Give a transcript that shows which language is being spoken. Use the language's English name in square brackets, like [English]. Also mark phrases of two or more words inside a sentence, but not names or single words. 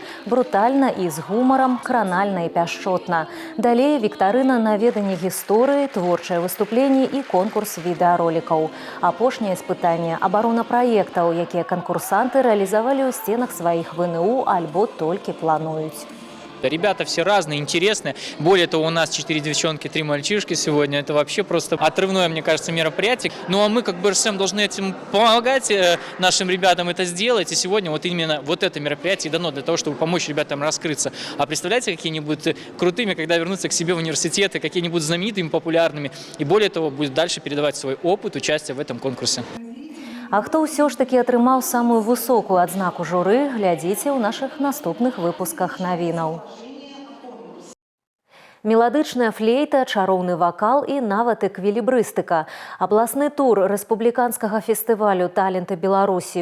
[Belarusian] Брутальна і з гумарам, кранальна і пяшчотна. Далей віктарына на веданне гісторыі, творчае выступленне і конкурс відэаролікаў. Апошняе испытанне – абарона праектаў, якія канкурсанты рэалізавалі ў стенах сваіх ВНУ альбо толькі плануюць. [Russian] Ребята все разные, интересные. Более того, у нас 4 девчонки, 3 мальчишки сегодня. Это вообще просто отрывное, мне кажется, мероприятие. Ну а мы, как БРСМ, должны этим помогать нашим ребятам это сделать. И сегодня вот именно вот это мероприятие дано для того, чтобы помочь ребятам раскрыться. А представляете, какие они будут крутыми, когда вернутся к себе в университеты, какие они будут знаменитыми, популярными. И более того, будут дальше передавать свой опыт участия в этом конкурсе. [Belarusian] А хто ўсё ж такі атрымаў самую высокую адзнаку журы, глядзіце ў нашых наступных выпусках навінаў. Меладычная флейта, чароўны вакал і нават эквілібрыстыка. Абласны тур рэспубліканскага фестывалю «Таленты Беларусі.